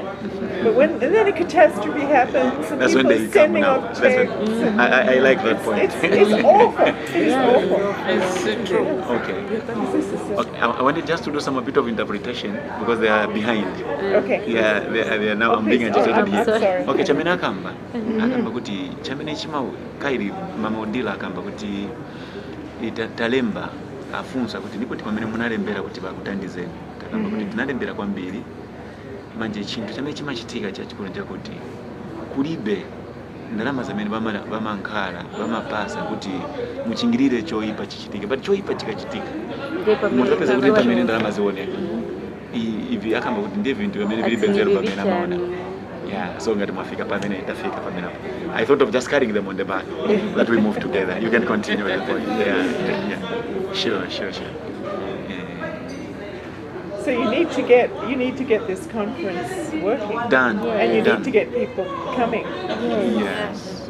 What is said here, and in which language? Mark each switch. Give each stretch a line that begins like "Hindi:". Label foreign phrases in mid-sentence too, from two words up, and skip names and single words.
English: But and then a catastrophe happens, and That's when people they are come sending now. off That's checks. when, I like that point. It's awful. It is awful. It's true. Okay. I wanted just to do some bit of interpretation because they are behind. Okay. Yeah, they are now. I'm being please. agitated I'm here. sorry.
Nyanja: Okay, chamene akamba kuti chamene chimau kairi mama Odila akamba kuti talemba afunsa kuti ndipo pamene munalembera kuti bakutandizeni takamba kuti tinalembera kwambiri manje chinthu chamene chimachitika chachikulu chakuti kulibe ndalama zamene bamankhala bamapasa kuti muchingirire choipa chichitike, but choipa chikachitika mutapeza kuti pamene ndalama zioneka ivi akamba kuti ndiye vintu pamene vilibe nzeru pamene amaona.
English: Yeah, so
Nyanja: ngati mwafika pamene itafika pamene hapo.
English: I thought of just carrying them on the back that we move together. You can continue with the point. Yeah. Sure. Yeah. So you need to get this conference working. Done. And you Done. need to get people coming. Yes.